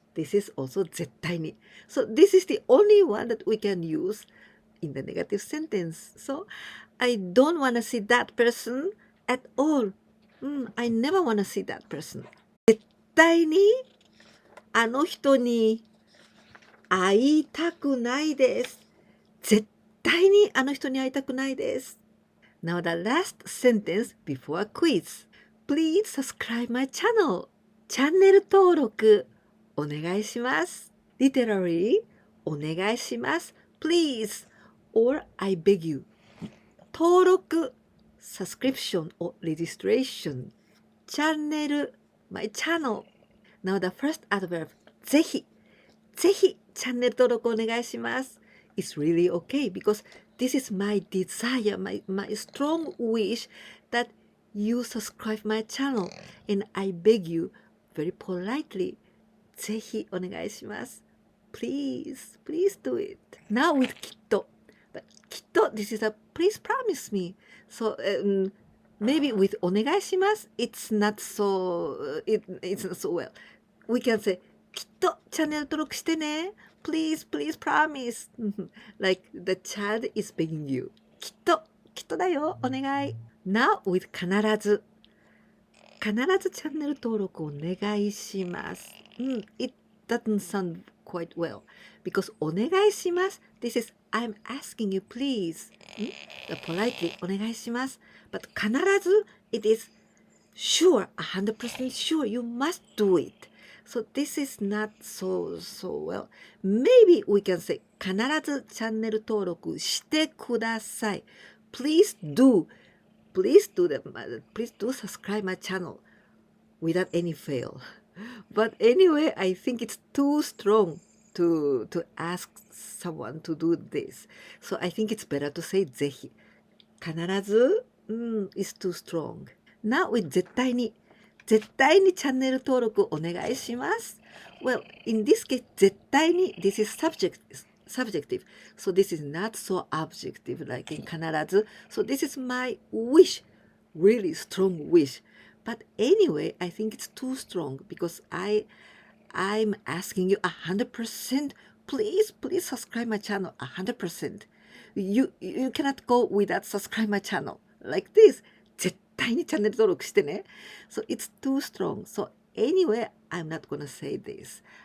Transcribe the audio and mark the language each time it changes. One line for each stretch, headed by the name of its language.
English: This is also 絶対に. So this is the only one that we can use in the negative sentence. So I don't want to see that person at all. I never want to see that person.
Japanese: 絶対にあの人に会いたくないです。絶対にあの人に会いたくないです。
English: Now the last sentence before a quiz.Please subscribe my channel.
Japanese: チャンネル登録お願いします。
English: Literally お願いします。Please or I beg you. 登録 subscription or registration. チャンネル my channel. Now the first adverb
Japanese: ぜひチャンネル登録お願いします。
English: It's really okay because this is my desire, my strong wish that you subscribe my channel and I beg you very politely
Japanese: ぜひお願いします
English: please do it now with きっと but きっと this is a please promise me so maybe with お願いします it's not so well we can say
Japanese: きっとチャンネル登録してね
English: please promise like the child is begging you
Japanese: きっとだよお願い
English: Now with 必ず。
Japanese: 必ずチャンネル登録お願いします。
English: It doesn't sound quite well because お願いします。 This is I'm asking you please. Politely お願いします。 But 必ず it is sure, 100% sure you must do it. So this is not so well. Maybe we can say
Japanese: 必ずチャンネル登録してください。
English: Please do. Please do subscribe my channel without any fail. But anyway, I think it's too strong to ask someone to do this. So I think it's better to say ぜひ。 必ず、is too strong. Now with 絶対に。
Japanese: 絶対にチャンネル登録お願いします。
English: Well, in this case, 絶対に this is subjective. So this is not so objective like in 必ず. So this is my wish, really strong wish. But anyway, I think it's too strong because I'm asking you 100%. Please subscribe my channel 100%. You cannot go without subscribe my channel like this.
Japanese: 絶対にチャンネル登録してね。
English: So it's too strong. So anyway, I'm not gonna say this.